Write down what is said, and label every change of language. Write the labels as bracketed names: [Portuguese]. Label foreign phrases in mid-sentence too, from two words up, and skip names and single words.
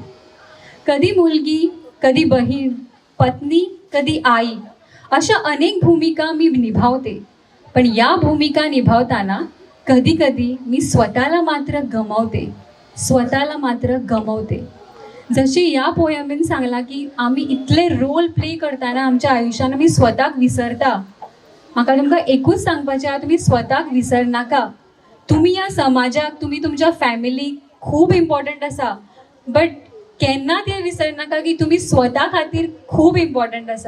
[Marathi] कधी मुलगी, कधी बहीण, पत्नी, कधी आई अशा अनेक भूमिका मी निभावते. पण या भूमिका निभावताना कधी कधी मी स्वतःला मात्र गमावते, स्वतःला मात्र गमावते. [Konkani] जशी या पोयमीन सांगला की आम्ही इतले [English] role play [Konkani] करताना आमच्या आयुष्यान आम्ही स्वताक विसरता. म्हाका तुमकां एकूच सांगपाचें आहा, तुमी स्वताक विसरनाका. तुमी ह्या समाजाक, तुमी तुमच्या फॅमिलीक खूब इम्पॉर्टंट आसा. बट केन्ना तें विसरनाका की तुमी स्वता खातीर खूब इम्पॉर्टंट आसा.